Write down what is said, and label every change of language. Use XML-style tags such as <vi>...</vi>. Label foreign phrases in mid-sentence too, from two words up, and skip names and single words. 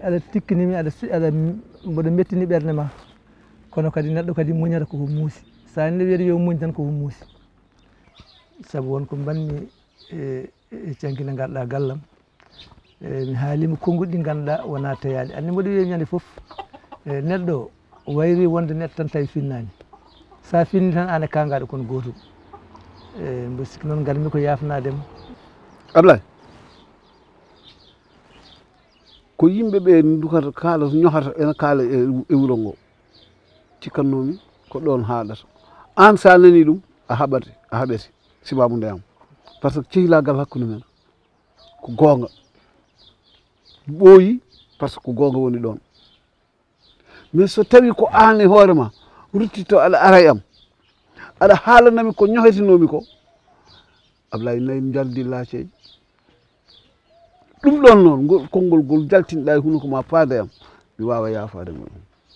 <ff>aɗa tikkinimi aɗa mboɗo mettini ɓerde ma kono kadi neɗɗo kadi muñata koko muusi sa ne wiyaɗa yo muñ tan koko muusi saabu wonko mbanmi e cankine ngarɗa gallam mi haalima konguɗi ɗi ganduɗa wona tayaɗe andi mboɗo wiya ñande foof neɗɗo wayri wonde neɗɗo tan tawi finnani sa finni tan an e kangaɗo kono gotum mbo sikki noon garmi ko yafnadema. Ablaye ko yimɓeɓe dukata kaala ñohata ene kaala e wuuro ngo cikkannomi ko ɗon haaɗata an sa nani ɗum a haɓete sibabude am</ff> <fr>par ce que</fr> <ff>cehilagal hakkude men ko gonga ɓooyi</ff> <fr>par ce que</fr> <ff>ko gonga woni ɗon mais so tawi ko an e hoore ma ruttito aɗa ara e am aɗa haalanami ko ñohetinomi ko Ablaye nayi jaldi laaceji ɗum ɗon noon ngol konngol ngol jaltinɗa e hunuko ma faada e am mi wawa yaafade mo ɗum</ff>